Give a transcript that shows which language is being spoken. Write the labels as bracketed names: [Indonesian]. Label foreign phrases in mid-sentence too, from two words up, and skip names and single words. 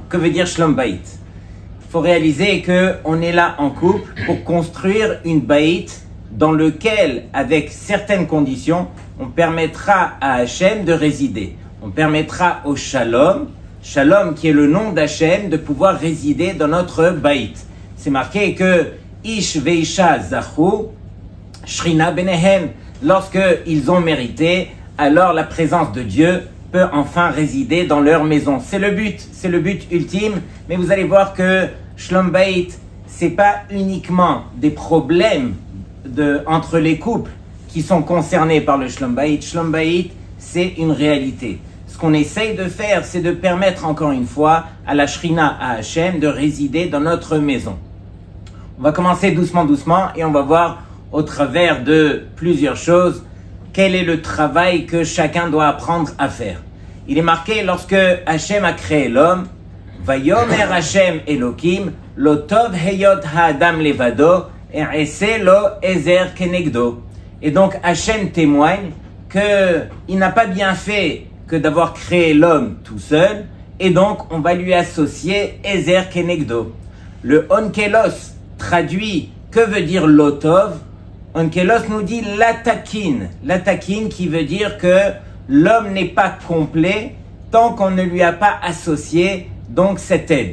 [French] Que veut dire [Hebrew] שלום בית? [French] Il faut réaliser qu'on est là en couple pour construire une Bayit dans lequel, avec certaines conditions, on permettra à Hachem de résider. On permettra au Shalom, Shalom qui est le nom d'Hachem, de pouvoir résider dans notre Bayit. C'est marqué que [Hebrew] איש ואשה זכו שכינה ביניהם, [French] lorsqu'ils ont mérité, alors la présence de Dieu peut enfin résider dans leur maison. C'est le but ultime, mais vous allez voir que [Hebrew] שלום בית, [French] c'est pas uniquement des problèmes entre les couples qui sont concernés par le [Hebrew] שלום בית. שלום בית, [French] c'est une réalité. Ce qu'on essaye de faire, c'est de permettre encore une fois à la Shrina, à Hachem, de résider dans notre maison. On va commencer doucement et on va voir au travers de plusieurs choses quel est le travail que chacun doit apprendre à faire. Il est marqué lorsque Hachem a créé l'homme, [Hebrew] ויאמר השם אלוקים לא טוב היות האדם לבדו אעשה לו עזר כנגדו. [French] Et donc Hachem témoigne qu'il n'a pas bien fait que d'avoir créé l'homme tout seul, et donc on va lui associer [Hebrew] עזר כנגדו. [French] Le onkelos traduit que veut dire lotov. Onkelos nous dit l'atakin qui veut dire que l'homme n'est pas complet tant qu'on ne lui a pas associé donc cette aide.